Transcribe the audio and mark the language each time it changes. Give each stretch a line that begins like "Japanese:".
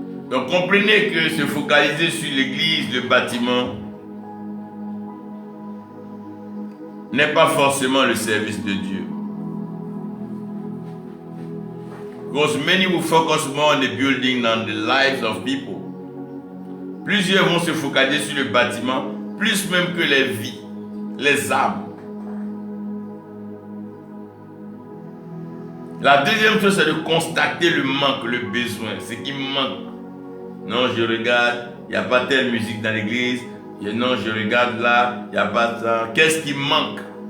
French: Donc comprenez que se focaliser sur l'église, le bâtiment, n'est pas forcément le service de Dieu.
English: Because many will focus more on the building than the lives of people.
French: Plusieurs vont se focaliser sur le bâtiment, plus même que les vies, les âmes. La deuxième chose, c'est de constater le manque, le besoin, ce qui manque. Non, je regarde, il n'y a pas telle musique dans l'église. Non, je regarde là, il n'y a pas ça. Qu'est-ce qui manque?